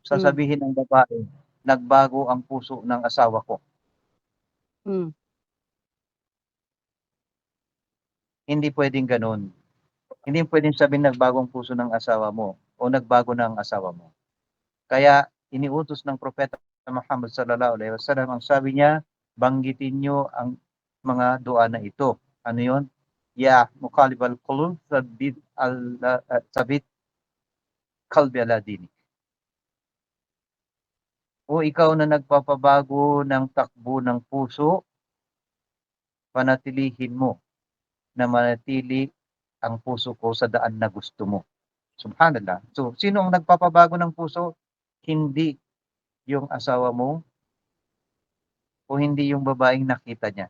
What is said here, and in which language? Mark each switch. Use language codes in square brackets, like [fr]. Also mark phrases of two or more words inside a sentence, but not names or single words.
[tl] sasabihin ng babae, nagbago ang puso ng asawa ko. mm, Hindi pwedeng ganun. Hindi pwedeng sabihin nagbago ang puso ng asawa mo o nagbago na ang asawa mo. Kaya iniutos ng propeta Muhammad [ar] صلى الله عليه وسلم, [tl] ang sabi niya, banggitin niyo ang mga dua na ito. Ano 'yon? [ar] يا مقلب القلوب ثبت قلبي على دينك. [tl] O ikaw na nagpapabago ng takbo ng puso, panatilihin mo na manatili ang puso ko sa daan na gusto mo. Subhanallah. So, sino ang nagpapabago ng puso? Hindi yung asawa mo o hindi yung babaeng nakita niya.